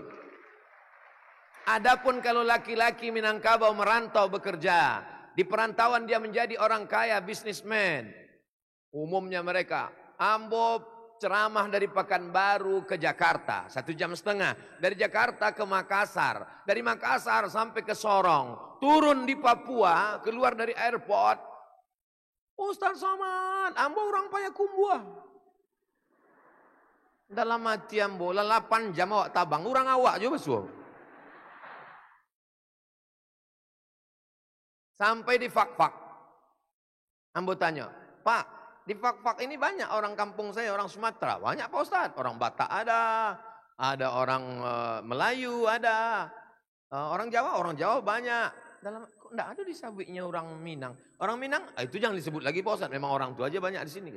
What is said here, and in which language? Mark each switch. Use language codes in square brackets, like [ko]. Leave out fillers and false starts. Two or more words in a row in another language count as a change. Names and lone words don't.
[id] Adapun kalau laki-laki Minangkabau merantau bekerja, di perantauan dia menjadi orang kaya, bisnismen. Umumnya mereka, ambo ceramah dari Pekanbaru ke Jakarta, 1,5 jam. Dari Jakarta ke Makassar, dari Makassar sampai ke Sorong, turun di Papua, keluar dari airport. Ustaz Somad, ambo orang Payakumbuh. [min] Dalam hati ambo, 8 jam awak tabang, orang awak juga besul. [id] Sampai di Fak-Fak. Ambo tanya, Pak, di Fak-Fak ini banyak orang kampung saya, orang Sumatera. Banyak Pak Ustaz, orang Batak ada orang Melayu ada, orang Jawa banyak. Kok enggak ada disabitnya orang Minang. Orang Minang, itu jangan disebut lagi Pak Ustaz, memang orang tua aja banyak di sini.